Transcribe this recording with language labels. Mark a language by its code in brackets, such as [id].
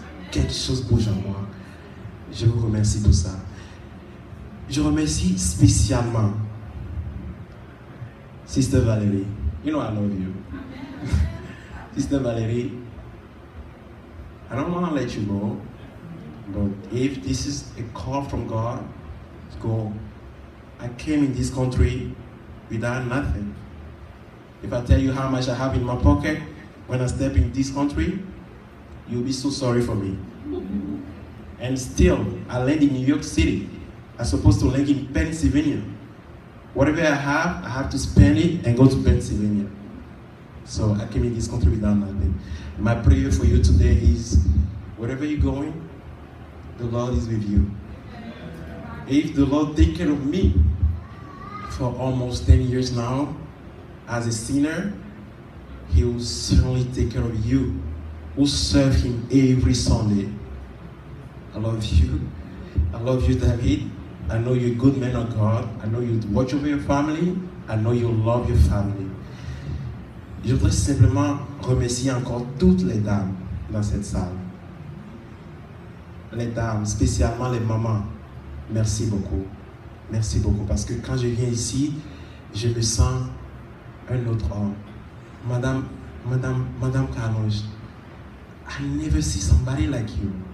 [fr] Quelque chose bouge en moi. Je vous remercie pour ça. Je remercie spécialement Sister Valérie. [en] You know I love you. Sister Valérie, I don't want to let you go, but if this is a call from God, go. I came in this country without nothing. If I tell you how much I have in my pocket when I step in this country, you'll be so sorry for me. And still, I land in New York City. I'm supposed to land in Pennsylvania. Whatever I have to spend it and go to Pennsylvania. So I came in this country without nothing. My prayer for you today is, wherever you're going, the Lord is with you. If the Lord take care of me for almost 10 years now, as a sinner, He will certainly take care of you, who serve Him every Sunday. I love you. I love you, David. I know you're a good man of God. I know you watch over your family. I know you love your family. [fr] Je voudrais simplement remercier encore toutes les dames dans cette salle. Les dames, spécialement les mamans. Merci beaucoup. Merci beaucoup. Parce que quand je viens ici, je me sens un autre homme. [en] Madame Carange, I never see somebody like you.